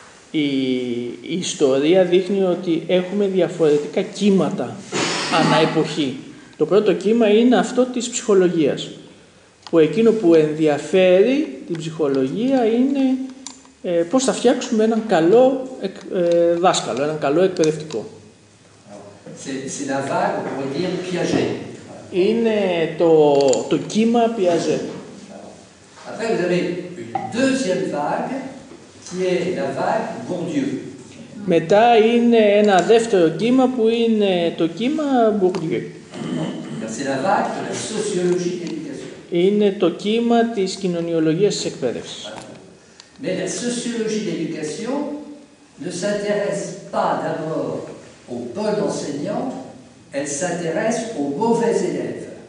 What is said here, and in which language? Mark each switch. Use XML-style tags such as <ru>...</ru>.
<el>Η ιστορία δείχνει ότι έχουμε διαφορετικά κύματα ανά εποχή. Το πρώτο κύμα είναι αυτό της ψυχολογίας, που εκείνο που ενδιαφέρει την ψυχολογία είναι πώς θα φτιάξουμε έναν καλό δάσκαλο, έναν καλό εκπαιδευτικό.</el> <fr>C'est la vague, on pourrait dire, Piaget.</fr> <el>Είναι το κύμα Piaget.</el> <fr>Après, vous avez une deuxième vague, qui est la vague Bourdieu.</fr> <el>Μετά είναι ένα δεύτερο κύμα που είναι το κύμα Bourdieu.</el> <fr>C'est la vague de la sociologie de l'éducation.</fr> <el>Είναι το κύμα της κοινωνιολογίας της εκπαίδευσης.</el> <fr>Mais la sociologie de l'éducation ne s'intéresse pas d'abord aux bons enseignants, elle s'intéresse aux mauvais élèves.</fr>